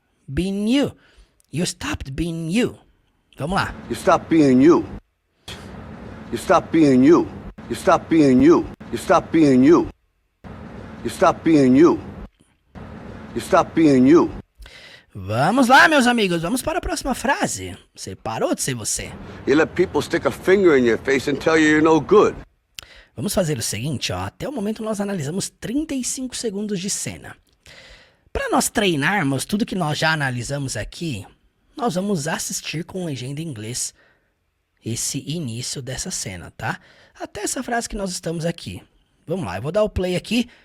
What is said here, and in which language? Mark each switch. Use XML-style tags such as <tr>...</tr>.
<en>Being you. You stopped being you.</en> <pt>Vamos lá.</pt> <en>You stopped being you. You stopped being you. You stopped being you. You stopped being you. You stopped being you. You stopped being you.</en> <pt>Vamos lá, meus amigos. Vamos para a próxima frase. Você parou de ser você.</pt> <en>You let people stick a finger in your face and tell you you're no good.</en> <pt>Vamos fazer o seguinte, ó. Até o momento nós analisamos 35 segundos de cena. Para nós treinarmos tudo que nós já analisamos aqui, nós vamos assistir com legenda em inglês esse início dessa cena, tá? Até essa frase que nós estamos aqui. Vamos lá, eu vou dar o play aqui.</pt>